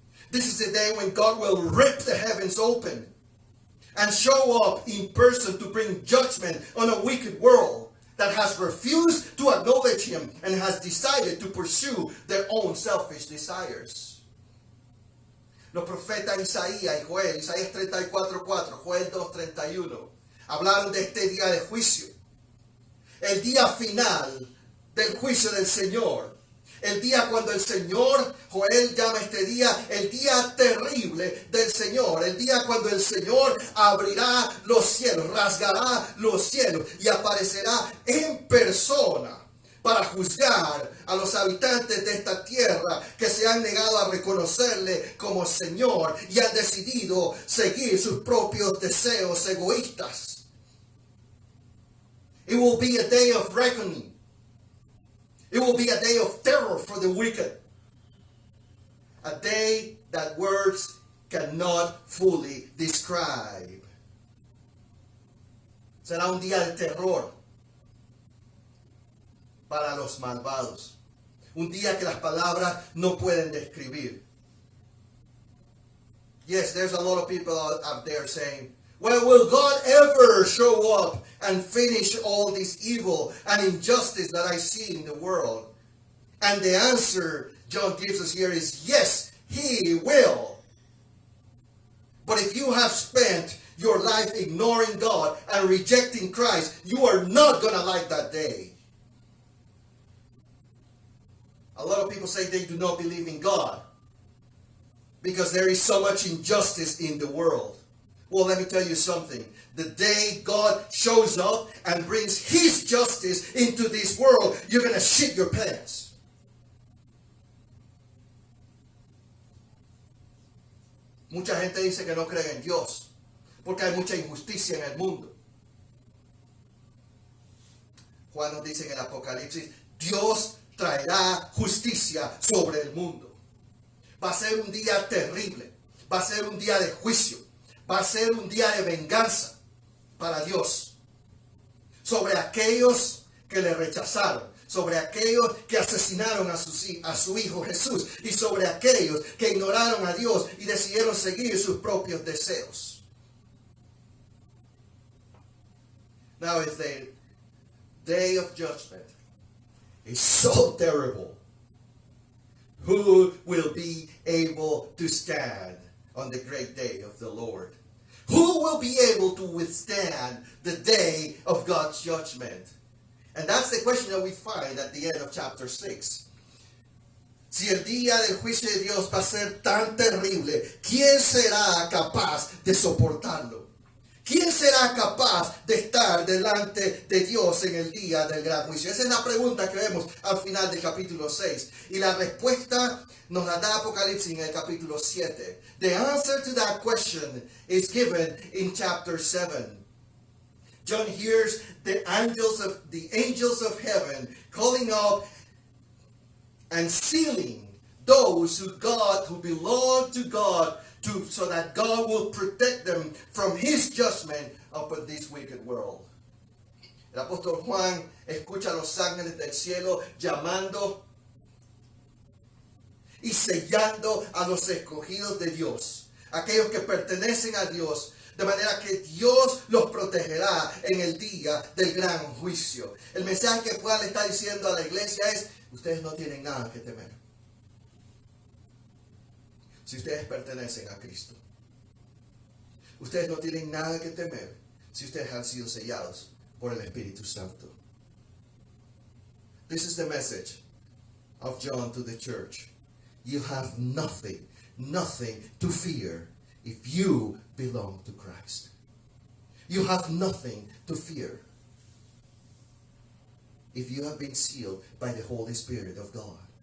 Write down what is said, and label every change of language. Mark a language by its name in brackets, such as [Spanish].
[English] This is the day when God will rip the heavens open and show up in person to bring judgment on a wicked world that has refused to acknowledge him and has decided to pursue their own selfish desires. [Spanish] Los profetas Isaías y Joel, Isaías 34:4, Joel 2:31, hablaron de este día de juicio, el día final del juicio del Señor. El día cuando el Señor, Joel llama este día el día terrible del Señor. El día cuando el Señor abrirá los cielos, rasgará los cielos y aparecerá en persona para juzgar a los habitantes de esta tierra que se han negado a reconocerle como Señor y han decidido seguir sus propios deseos egoístas. [English] It will be a day of reckoning. It will be a day of terror for the wicked. A day that words cannot fully describe. [Spanish] Será un día de terror para los malvados. Un día que las palabras no pueden describir. [English] Yes, there's a lot of people out there saying, well, will God ever show up and finish all this evil and injustice that I see in the world? And the answer John gives us here is yes, he will. But if you have spent your life ignoring God and rejecting Christ, you are not going to like that day. A lot of people say they do not believe in God because there is so much injustice in the world. Well, let me tell you something. The day God shows up and brings his justice into this world, you're going to shit your pants. [Spanish] Mucha gente dice que no cree en Dios porque hay mucha injusticia en el mundo. Juan nos dice en el Apocalipsis, Dios traerá justicia sobre el mundo. Va a ser un día terrible. Va a ser un día de juicio. Va a ser un día de venganza. para Dios sobre aquellos que le rechazaron, sobre aquellos que asesinaron a su Hijo Jesús y sobre aquellos que ignoraron a Dios y decidieron seguir sus propios deseos. [English] Now, if the day of judgment is so terrible, who will be able to stand on the great day of the Lord? Who will be able to withstand the day of God's judgment? And that's the question that we find at the end of chapter 6. [Spanish] Si el día del juicio de Dios va a ser tan terrible, ¿quién será capaz de soportarlo? ¿Quién será capaz de estar delante de Dios en el día del gran juicio? Esa es la pregunta que vemos al final del capítulo 6. Y la respuesta nos la da Apocalipsis en el capítulo 7. [English] The answer to that question is given in chapter 7. John hears the angels of heaven calling out and sealing those who belong to God, so that God will protect them from His judgment upon this wicked world. [Spanish] El apóstol Juan escucha a los ángeles del cielo llamando y sellando a los escogidos de Dios, aquellos que pertenecen a Dios, de manera que Dios los protegerá en el día del gran juicio. El mensaje que Juan le está diciendo a la iglesia es: ustedes no tienen nada que temer si ustedes pertenecen a Cristo. Ustedes no tienen nada que temer si ustedes han sido sellados por el Espíritu Santo. [English] This is the message of John to the church. You have nothing to fear if you belong to Christ. You have nothing to fear if you have been sealed by the Holy Spirit of God.